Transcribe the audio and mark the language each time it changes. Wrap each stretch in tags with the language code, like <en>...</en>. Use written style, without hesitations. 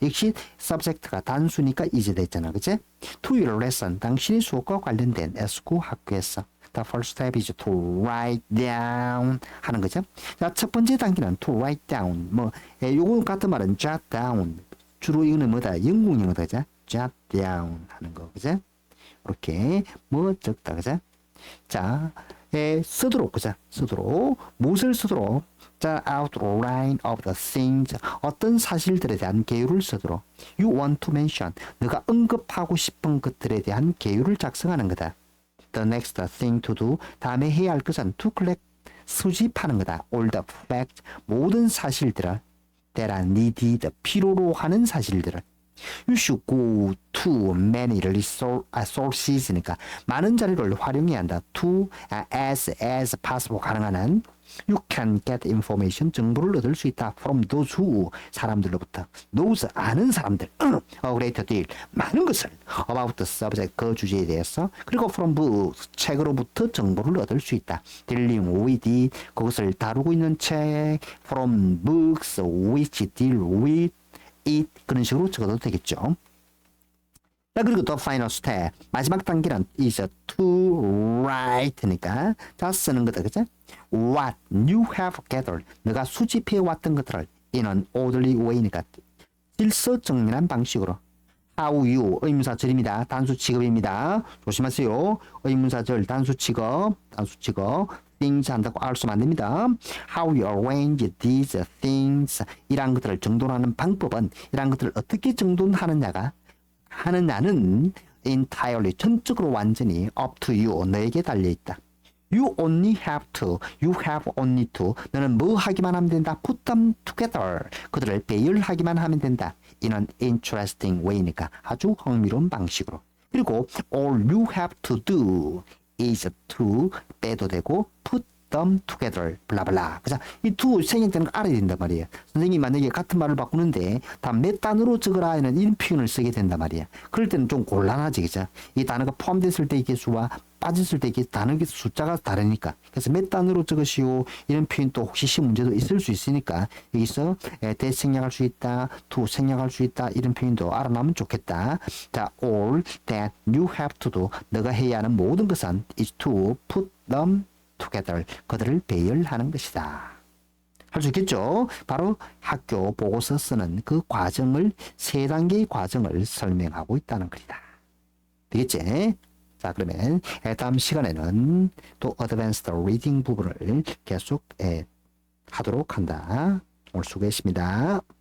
<ko>역시 subject가 단수니까 is 됐잖아, 그치?</ko> <en>to your lesson,</en> <ko>당신의 수업과 관련된 school 학교에서.</ko> <en>The first step is to write down</en> <ko>하는 거죠. 자, 첫 번째 단계는</ko> <en>to write down.</en> <ko>뭐, 요거 같은 말은</ko> <en>jot down.</en> <ko>주로 이거는 뭐다? 영국 영어다, 그죠?</ko> <en>jot down</en> <ko>하는 거, 그죠? 이렇게 뭐 적다, 그죠? 자, 쓰도록, 그죠? 쓰도록. 무엇을 쓰도록?</ko> <en>자, outline of the things.</en> <ko>어떤 사실들에 대한 개요를 쓰도록.</ko> <en>You want to mention.</en> <ko>너가 언급하고 싶은 것들에 대한 개요를 작성하는 거다.</ko> <en>The next thing to do.</en> <ko>다음에 해야 할 것은</ko> <en>to collect.</en> <ko>수집하는 거다.</ko> <en>All the facts.</en> <ko>모든 사실들을</ko> <en>that are needed.</en> <ko>필요로 하는 사실들을.</ko> <en>You should go to many sources니까</en> <ko>많은 자료를 활용해야 한다.</ko> <en>To as possible</en> <ko>가능한 한</ko> <en>you can get information</en> <ko>정보를 얻을 수 있다.</ko> <en>From those who</en> <ko>사람들로부터 those 아는 사람들</ko> <en>a great deal</en> <ko>많은 것을</ko> <en>about the subject</en> <ko>그 주제에 대해서 그리고</ko> <en>from books</en> <ko>책으로부터 정보를 얻을 수 있다.</ko> <en>Dealing with it</en> <ko>그것을 다루고 있는 책</ko> <en>from books which deal with it</en> <ko>그런 식으로 적어도 되겠죠. 자, 그리고 또</ko> <en>final step</en> <ko>마지막 단계는</ko> <en>is to write</en> <ko>니까 자 쓰는 거다 그죠?</ko> <en>What you have gathered</en> <ko>너가 수집해 왔던 것들을</ko> <en>in an orderly way니까</en> <ko>질서정연한 방식으로</ko> <en>how you</en> <ko>의문사절입니다. 단수 취급입니다. 조심하세요. 의문사절 단수 취급 things 한다고 알 수는 안 됩니다.</ko> <en>How you arrange these things</en> <ko>이런 것들을 정돈하는 방법은 이런 것들을 어떻게 정돈하느냐가 하느냐는 entirely 전적으로 완전히</ko> <en>up to you</en> <ko>너에게 달려 있다.</ko> <en>You only have to, you have only to</en> <ko>너는 뭐 하기만 하면 된다.</ko> <en>Put them together</en> <ko>그들을 배열하기만 하면 된다.</ko> <en>In an interesting way니까</en> <ko>아주 흥미로운 방식으로. 그리고</ko> <en>all you have to do is to</en> <ko>빼도 되고</ko> <en>put them together</en> <ko>블라블라 그죠? 이 to 생략되는 거 알아야 된단 말이에요. 선생님이 만약에 같은 말을 바꾸는데 다 몇 단어로 적으라 하는 이런 표현을 쓰게 된단 말이에요. 그럴 때는 좀 곤란하지 그죠? 이 단어가 포함됐을 때의 개수와 빠졌을 때 이게 단어 숫자가 다르니까 그래서 몇 단어로 적으시오 이런 표현 또 혹시 시험 문제도 있을 수 있으니까 여기서 that 생략할 수 있다 to 생략할 수 있다 이런 표현도 알아나면 좋겠다.</ko> <en>자 all that you have to do</en> <ko>너가 해야 하는 모든 것은</ko> <en>is to put them together</en> <ko>그들을 배열하는 것이다. 할 수 있겠죠? 바로 학교 보고서 쓰는 그 과정을 세 단계의 과정을 설명하고 있다는 것이다. 되겠지? 자 그러면 다음 시간에는 또 어드밴스드 리딩 부분을 계속 하도록 한다. 오늘 수고했습니다.</ko>